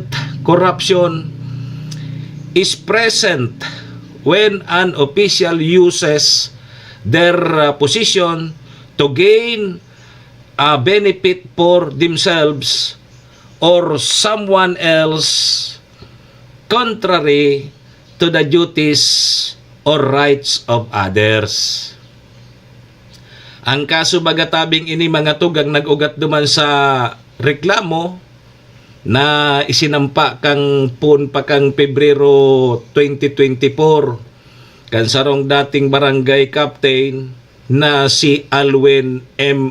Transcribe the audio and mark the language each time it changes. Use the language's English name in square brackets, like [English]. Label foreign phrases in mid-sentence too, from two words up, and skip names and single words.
[English] Corruption is present when an official uses their position to gain a benefit for themselves or someone else contrary to the duties or rights of others. [Bikol] Ang kaso bagatabing ini mga tugang nag-ugat duman sa reklamo na isinampa kang pun pa kang Pebrero 2024 kan sarong dating barangay captain na si Alwin M.